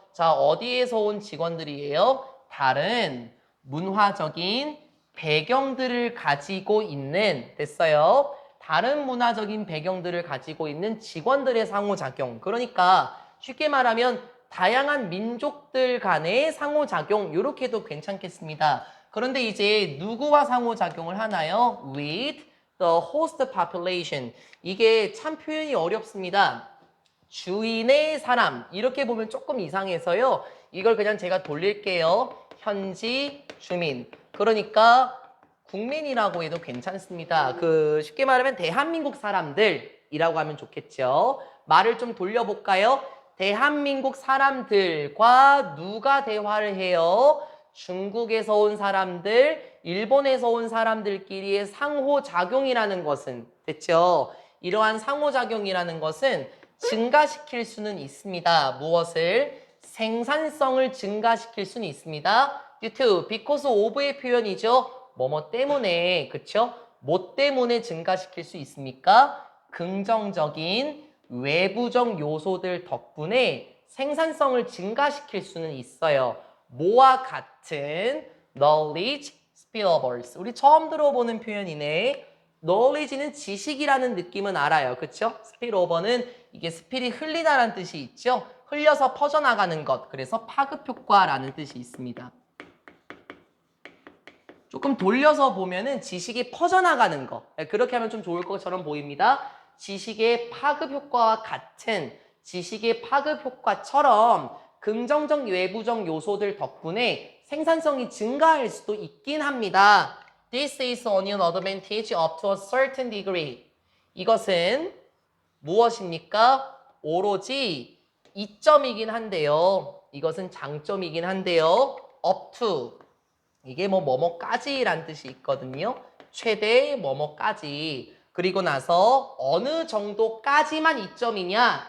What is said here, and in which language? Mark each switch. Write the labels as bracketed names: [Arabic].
[Korean] 자, 어디에서 온 직원들이에요? 다른 문화적인 배경들을 가지고 있는, 됐어요. 다른 문화적인 배경들을 가지고 있는 직원들의 상호작용. 그러니까 쉽게 말하면 다양한 민족들 간의 상호작용 이렇게도 괜찮겠습니다. 그런데 이제 누구와 상호작용을 하나요? [English] With the host population. [Korean] 이게 참 표현이 어렵습니다. 주인의 사람 이렇게 보면 조금 이상해서요. 이걸 그냥 제가 돌릴게요. 현지 주민. 그러니까 국민이라고 해도 괜찮습니다. 쉽게 말하면 대한민국 사람들이라고 하면 좋겠죠. 말을 좀 돌려볼까요? 대한민국 사람들과 누가 대화를 해요? 중국에서 온 사람들, 일본에서 온 사람들끼리의 상호작용이라는 것은 됐죠? 이러한 상호작용이라는 것은 증가시킬 수는 있습니다. 무엇을? 생산성을 증가시킬 수는 있습니다. [English] due to, because of [Korean] 의 표현이죠. 뭐뭐 때문에, 그쵸? 뭐 때문에 증가시킬 수 있습니까? 긍정적인 외부적 요소들 덕분에 생산성을 증가시킬 수는 있어요. 뭐와 같은 [English] knowledge spillables. [Korean] 우리 처음 들어보는 표현이네. knowledge는 지식이라는 느낌은 알아요. 그쵸? spillover는 이게 스필이 흘리다라는 뜻이 있죠? 흘려서 퍼져나가는 것. 그래서 파급 효과라는 뜻이 있습니다. 조금 돌려서 보면은 지식이 퍼져나가는 거. 그렇게 하면 좀 좋을 것처럼 보입니다. 지식의 파급 효과와 같은 지식의 파급 효과처럼 긍정적 외부적 요소들 덕분에 생산성이 증가할 수도 있긴 합니다. [English] This is only an advantage up to a certain degree. [Korean] 이것은 무엇입니까? 오로지 이점이긴 한데요. 이것은 장점이긴 한데요. [English] up to. [Korean] 이게 뭐뭐까지란 뜻이 있거든요. 최대 뭐뭐까지. 그리고 나서 어느 정도까지만 이점이냐?